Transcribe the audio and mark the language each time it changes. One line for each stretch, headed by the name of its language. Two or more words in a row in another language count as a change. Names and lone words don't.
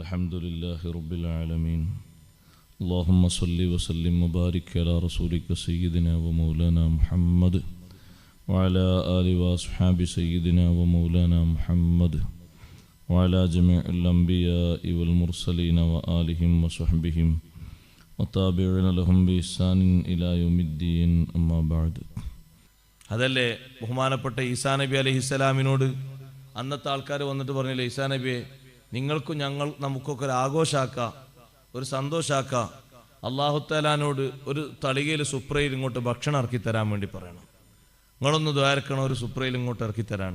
Arabic: الحمد لله رب العالمين اللهم صل وسلم وبارك على رسولك سيدنا ومولانا محمد وعلى آله وأصحاب سيدنا ومولانا محمد وعلى جميع الأنبياء والمرسلين وآلهم وصحبهم وتابعين لهم بإحسان إلى يوم الدين أما بعد.
Malayalam: അതല്ലേ ബഹുമാനപ്പെട്ട ഈസാ നബി അലൈഹിസ്സലാമിനോട് അന്നത്തെ ആൾക്കാർ വന്നിട്ട് പറഞ്ഞില്ലേ, ഈസാ നബിയെ നിങ്ങൾക്കും നമുക്കൊക്കെ ഒരു ആഘോഷാക്കാം, ഒരു സന്തോഷാക്കാം. അല്ലാഹുത്തആലാനോട് ഒരു തളികയിൽ സുപ്രയിൽ ഇങ്ങോട്ട് ഭക്ഷണം ഇറക്കി തരാൻ വേണ്ടി പറയണം, നിങ്ങളൊന്ന് ദ്വാരക്കണം, ഒരു സുപ്രയിൽ ഇങ്ങോട്ട് ഇറക്കി തരാൻ.